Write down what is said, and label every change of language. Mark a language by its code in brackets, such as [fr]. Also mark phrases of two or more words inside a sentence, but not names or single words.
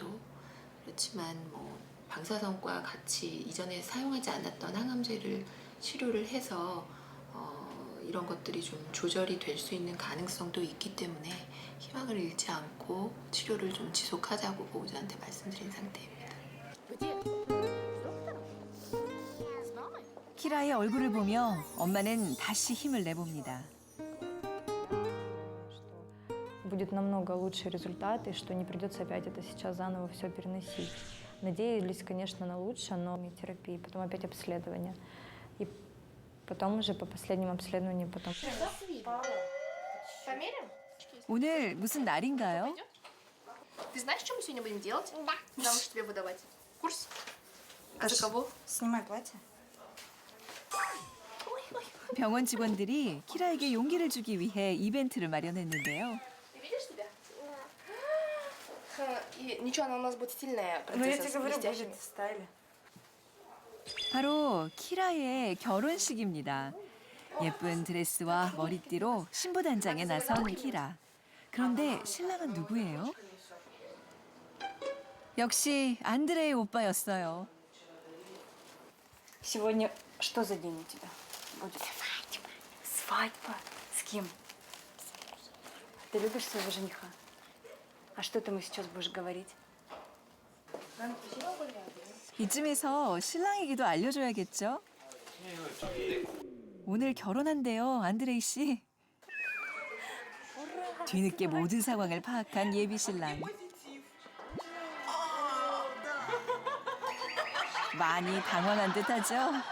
[ko] 그렇지만 뭐 방사선과 같이 이전에 사용하지 않았던 항암제를 치료를 해서 이런 것들이 좀 조절이 될 수 있는 가능성도 있기 때문에 희망을 잃지 않고 치료를 좀 지속하자고 보호자한테 말씀드린 상태입니다. 키라의 얼굴을 보며 엄마는 다시 힘을 내봅니다. [ru] Будет намного лучше результаты, что не придется опять это сейчас заново все переносить. Надеялись, конечно, на лучшее, но и терапии, потом опять обследование. И потом уже по последнему обследованию потом. Померим? [ko] 오늘 무슨 날인가요? [ru] Ты знаешь, что мы сегодня будем делать? Да. Замуж тебе выдавать. Курс? А за кого? Снимай платье. [ko] 병원 직원들이 키라에게 용기를 주기 위해 이벤트를 마련했는데요. [ru] Ты видишь себя? И ничего, она у нас будет стильная. Ну я тебе принцесса с говорю, блестящими. будет в стайле. [ko] 바로 키라의 결혼식입니다. 예쁜 드레스와 머리띠로 신부단장에 나선 키라. 그런데 신랑은 누구예요? 역시 안드레의 오빠였어요. [ru] Сегодня что за день у тебя будет? Свадьба. Свадьба? С кем? Ты любишь своего жениха? А что ты ему сейчас будешь говорить? [ko] 이쯤에서 신랑에게도 알려줘야겠죠? 오늘 결혼한대요, 안드레이 씨. 뒤늦게 모든 상황을 파악한 예비 신랑. 많이 당황한 듯하죠?